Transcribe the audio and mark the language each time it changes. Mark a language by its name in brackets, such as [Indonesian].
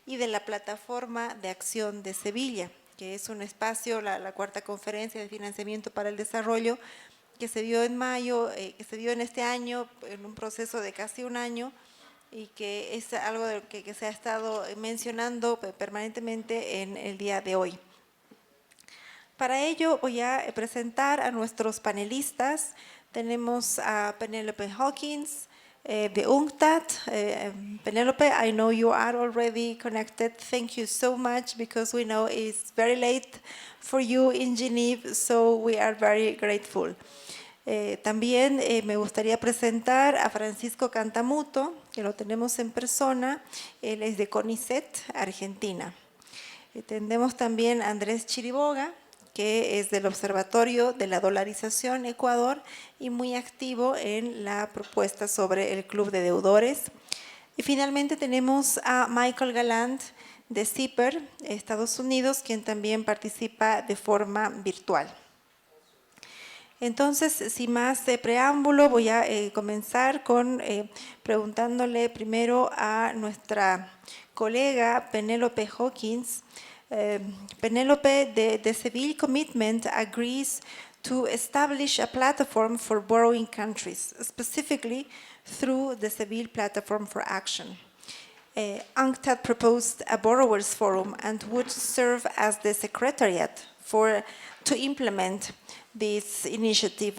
[Spanish] y de la Plataforma de Acción de Sevilla, que es un espacio, la cuarta conferencia de financiamiento para el desarrollo, que se dio en mayo, que se dio en este año, en un proceso de casi un año, y que es algo de lo que se ha estado mencionando permanentemente en el día de hoy. Para ello voy a presentar a nuestros panelistas. Tenemos a Penelope Hawkins, de UNCTAD. [English] Penelope, I know you are already connected. Thank you so much, because we know it's very late for you in Geneva, so we are very grateful. [Spanish] También me gustaría presentar a Francisco Cantamuto, que lo tenemos en persona. Él es de CONICET, Argentina. Tenemos también a Andrés Chiriboga, que es del Observatorio de la Dolarización Ecuador y muy activo en la propuesta sobre el Club de Deudores. Y finalmente tenemos a Michael Galland de CIPER, Estados Unidos, quien también participa de forma virtual. Entonces, sin más preámbulo, voy a comenzar con preguntándole primero a nuestra colega Penelope Hawkins. [English] Penelope, the Seville Commitment agrees to establish a platform for borrowing countries, specifically through the Seville Platform for Action. UNCTAD proposed a borrowers forum and would serve as the secretariat to implement this initiative.